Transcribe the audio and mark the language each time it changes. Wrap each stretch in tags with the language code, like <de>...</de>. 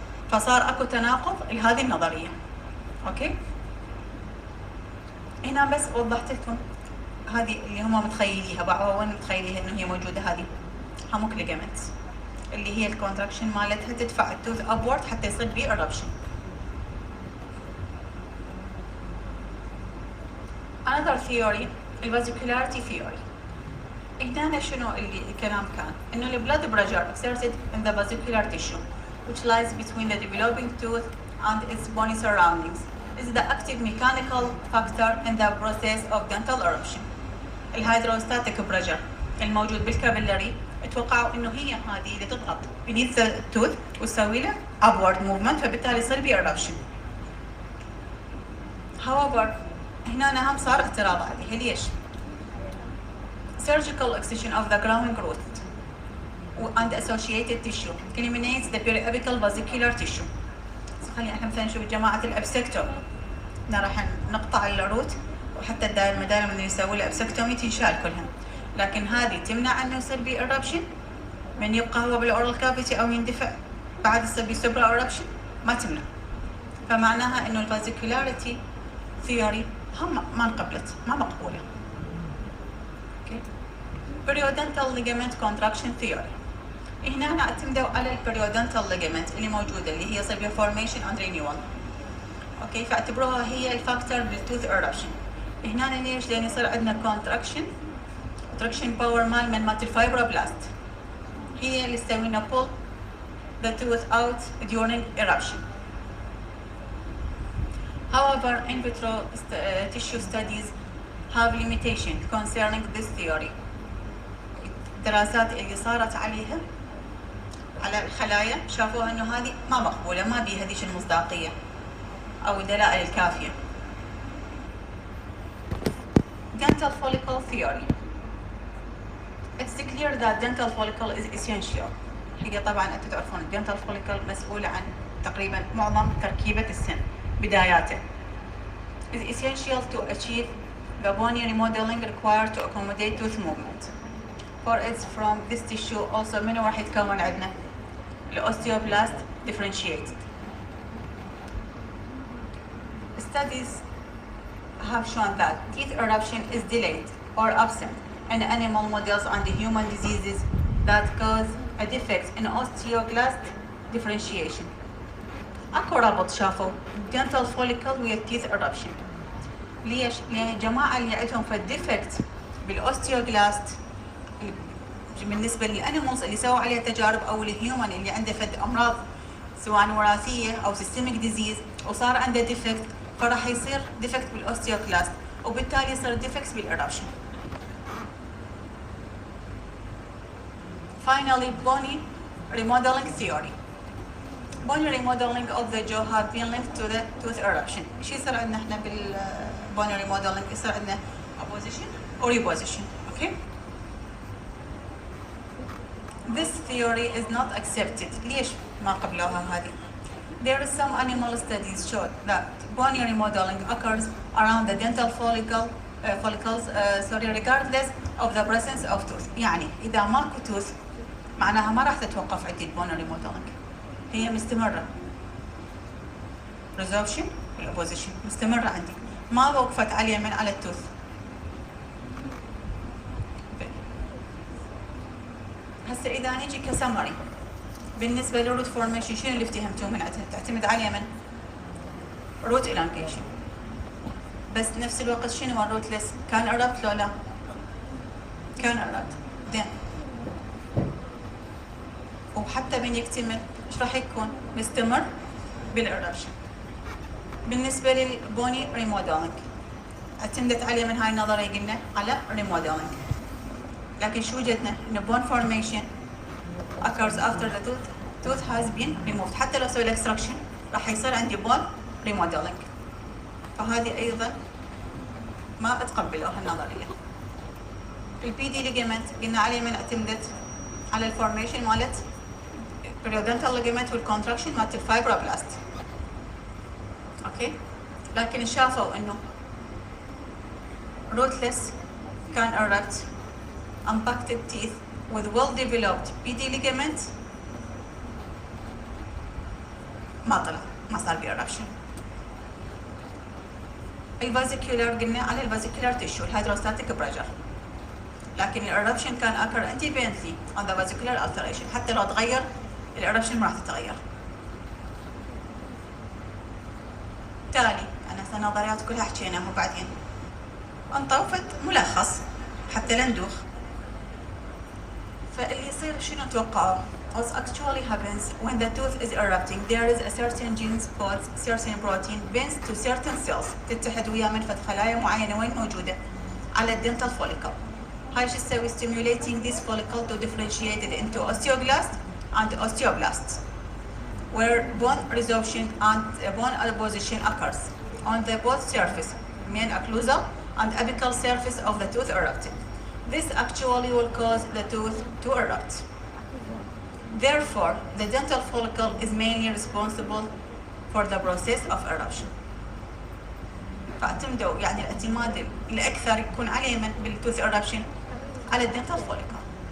<ar>فصار اكو تناقض لهذه النظريه. اوكي، هنا بس وضحت لكم هذه اللي هم متخيليها، بعضهم وين متخيليها انه هي موجوده. هذه هاموك ليجامنتس اللي هي الكونتراكشن مالتها تدفع التوث ابورد حتى يصير بيه الربشن.</ar> <en>another theory الفاسيكولاريتي theory.</en> <ar>هنا شنو اللي الكلام كان؟ انه</ar> <en>البلاد pressure exerted in the vascular tissue which lies between the developing tooth and its bony surroundings is the active mechanical factor in the process of dental eruption.</en> <ar>الهيدروستاتيك بريشر الموجود بالكابيلاري اتوقعوا انه هي هذه اللي تضغط</ar> <en>beneath the tooth</en> <ar>وتسوي له</ar> <en>upward movement،</en> <ar>فبالتالي يصير بيه eruption. however هنا هم صار اعتراض عليه. ليش؟</ar> <en>surgical excision of the growing root and associated tissue eliminates the periapical vascular tissue.</en> <ar>خلينا احنا مثلا نشوف جماعة الابسكتوم، راح نقطع الروت وحتى المدايم اللي يسوي له ابسكتومي تنشال كلها، لكن هذه تمنع انه يصير بي eruption من يبقى هو بالاورال كافيتي او يندفع بعد يصير بي سوبرا eruption، ما تمنع. فمعناها انه الفاسيكولاريتي ثيوري هم ما انقبلت، ما مقبوله.</ar> <en>Okay, periodontal ligament contraction theory.</en> <ar>هنا اعتمدوا على البريودنتال ليجمنت اللي موجوده اللي هي يصير بها فورميشن اند رينيوال. اوكي، فاعتبروها هي الفاكتور بالتوث eruption. هنا ليش؟ لان يصير عندنا contraction باور مالت الفايبروبلاست هي اللي تسوي لنا</ar> <en>pull the tooth out during eruption. However, in vitro tissue studies have limitation concerning this theory.</en> <ar>الدراسات اللي صارت عليها على الخلايا شافوها انه هذه ما مقبوله، ما بيها هذيك المصداقيه او الدلائل الكافيه.</ar> <en>dental follicle theory. It's clear that dental follicle is essential.</en> <ar>هي طبعا انتم تعرفون الدنتال follicle مسؤول عن تقريبا معظم تركيبه السن بداياته.</ar> <en>is essential to achieve the bony remodeling required to accommodate tooth movement. For it's from this tissue also</en> <ar>منو راح يتكون عندنا؟</ar> <en>الاوستيوبلاست differentiated. Studies have shown that teeth eruption is delayed or absent in animal models and human diseases that cause a defect in osteoclast differentiation.</en> <ar>اكو رابط شافوا dental follicle ويا teeth eruption. ليش؟ لان الجماعه اللي عندهم فالديفكت بالاوستيوكلاست بالنسبه للانيمالز اللي سووا عليها تجارب او الهيومن اللي عنده فد امراض سواء وراثيه او سيستميك ديزيز وصار عنده ديفكت، فراح يصير ديفكت بالاوستيوكلاست وبالتالي يصير ديفكت بالإرابشن.</ar> <en>Finally, bony remodeling theory. Bony remodeling of the jaw have been linked to the tooth eruption.</en> <ar>شو يصير عندنا احنا بالبوني remodeling؟ يصير عندنا</ar> <en>opposition or reposition. Okay? This theory is not accepted.</en> <ar>ليش ما قبلوها هذه؟</ar> <en>There is some animal studies showed that bony remodeling occurs around the dental follicles regardless of the presence of tooth.</en> <ar>يعني إذا ماكو tooth معناها ما راح تتوقف عندي البوني remodeling. هي مستمرة. Resorption والopposition مستمرة عندي. ما وقفت على اليمين على التوث. هسه إذا نيجي كسمري بالنسبة للروت فورميشن شنو اللي افتهمتوه من عندها؟ تعتمد على اليمين روت elongation. بس نفس الوقت شنو هو الروتلس؟ كان ايربت لو لا؟ كان ايربت. زين. وحتى من يكتمل ايش راح يكون؟ مستمر بالايربشن. بالنسبة للبوني ريموديلنج اعتمدت عليه من هاي النظرية قلنا على ريموديلنج. لكن شو وجدنا؟ إن</ar> <en>bone formation occurs after the tooth has been removed.</en> <ar>حتى لو سوي extraction راح يصير عندي bone remodeling. فهذه أيضا ما أتقبلوها النظرية. البي دي ليجمنت قلنا عليه من اعتمدت على الفورميشن مالت periodontal ligament والcontraction مالت الفايبروبلاست. أوكي؟ لكن شافوا إنه</ar> <en>rootless can erupt impacted teeth with well-developed PD ligament</en> <ar>ما صار بي</ar> <en>eruption.</en> <ar>الفازيكولار قلنا على الفازيكولار تيشو الهيدروستاتيك بريشر، لكن الإربشن كان</ar> <en>occur independently on the vascular alteration.</en> <ar>حتى لو تغير الإربشن ما راح تتغير. تالي أنا نظريات كلها حكيناها وبعدين انطوفت ملخص حتى لا ندوخ. فاللي يصير شنو توقعوا؟</ar> <en>What actually happens when the tooth is erupting, there is a certain gene spots, certain protein binds to certain cells</en> <ar>تتحد ويا منفذ خلايا معينة وين موجودة؟ على الدنتال</ar> <en>follicle.</en> <ar>هاي شو تسوي؟</ar> <en>stimulating this follicle to differentiate it into osteoclast and osteoblasts, where bone resorption and bone apposition occurs on the both surface, main occlusal and apical surface of the tooth erupting. This actually will cause the tooth to erupt. Therefore, the dental follicle is mainly responsible for the process of eruption.</en> <ar>فاعتمدوا يعني الاعتماد الأكثر يكون عليه من بالتوث eruption على الدنتال follicle.</ar>